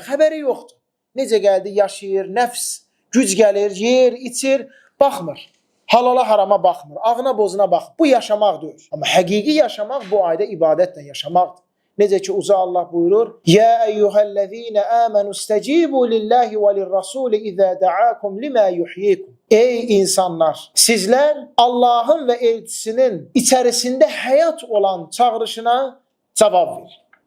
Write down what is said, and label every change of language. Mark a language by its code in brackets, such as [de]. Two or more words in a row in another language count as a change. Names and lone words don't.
[az] Xəbəri yoxdur. Necə gəldi, yaşayır, nəfs, güc gəlir, yer, içir, baxmır. Halala harama baxmır, ağına bozuna baxmır. Bu yaşamaq deyil. Amma həqiqi yaşamaq bu ayda ibadətlə yaşamaqdır. Necə ki Uca Allah buyurur: [ar] "يا أيها الذين آمنوا استجيبوا لله وللرسول إذا دعاكم لما يحييكم." [tr] Ey insanlar, sizler Allah'ın ve elçisinin içerisinde hayat olan çağrışına cevap verin.